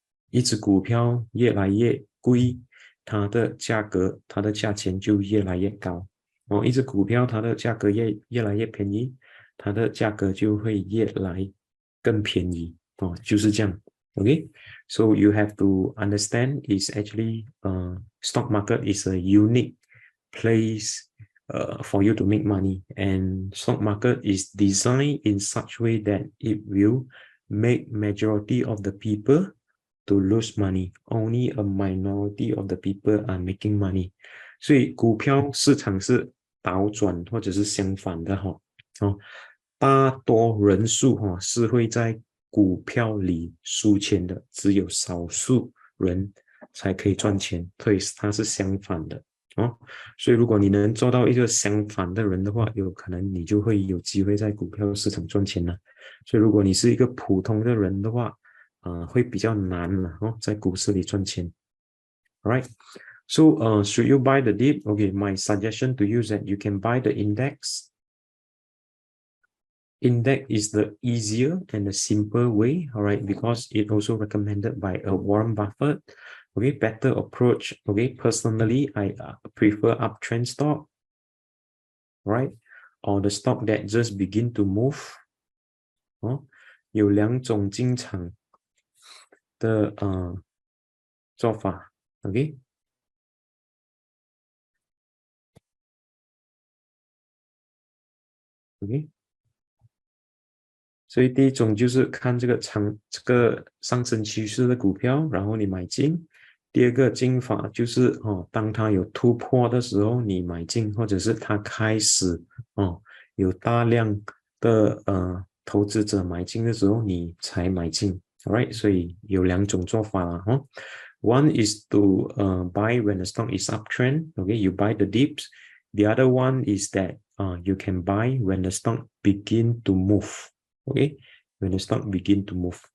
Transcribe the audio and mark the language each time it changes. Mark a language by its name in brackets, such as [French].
[Chinese] 一只股票越来越贵，它的价钱就越来越高一只股票它的价格越来越便宜，它的价格就会越来更便宜就是这样 OK, so you have to understand is actually [English] stock market is a unique place for you to make money, and stock market is designed in such way that it will make majority of the people to lose money. Only a minority of the people are making money. [Chinese] 所以股票市场是倒转或者是相反的大多人数是会在股票里输钱的，只有少数人才可以赚钱，所以它是相反的所以如果你能做到一个相反的人的话，有可能你就会有机会在股票市场赚钱了。所以如果你是一个普通的人的话会比较难了在股市里赚钱。 [English] Alright, so should you buy the dip? Okay, my suggestion to you is that you can buy the index. Index is the easier and the simple way, all right, because it also recommended by Warren Buffett. Okay, better approach. Okay, personally, I prefer uptrend stock, right, or the stock that just begin to move. [Chinese] 有两种进场的做法 ，OK，所以第一种就是看这个上升趋势的股票，然后你买进。第二个进法就是当它有突破的时候你买进，或者是它开始有大量的投资者买进的时候你才买进。 [English] Alright，所以有两种做法啦 One is to buy when the stock is uptrend. Okay, you buy the dips. The other one is that you can buy when the stock begin to move. Okay, when the stock begin to move.